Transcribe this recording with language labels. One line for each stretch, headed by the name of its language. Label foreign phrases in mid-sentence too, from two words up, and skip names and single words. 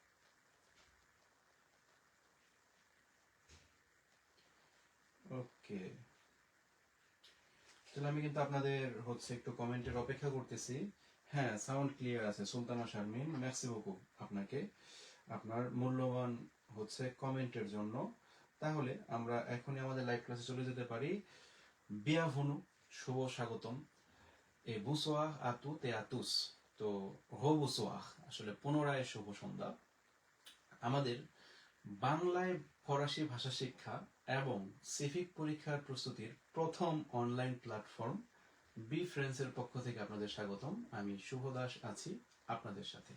Bangla: ওকে, তাহলে আমি কিন্তু আপনাদের একটু কমেন্টের অপেক্ষা করতেছি। হ্যাঁ, সাউন্ড ক্লিয়ার আছে সুলতানা শারমিন,
French: merci beaucoup
Bangla: আপনাকে আপনার মূল্যবান কমেন্টের জন্য। তাহলে আমরা এখনই আমাদের লাইভ ক্লাসে চলে যেতে পারি।
French: বিয়াভনু,
Bangla: শুভ স্বাগতম।
French: et bonsoir à toutes et à tous.
Bangla: তো হো বুসোয়াহ, আসলে পুনরায় শুভ সন্ধ্যা। আমাদের বাংলায় ফরাসি ভাষা শিক্ষা এবং সিভিক পরীক্ষার প্রস্তুতির প্রথম অনলাইন প্ল্যাটফর্ম বি ফ্রেন্ডসের পক্ষ থেকে আপনাদের স্বাগতম। আমি শুভ দাস আছি আপনাদের সাথে।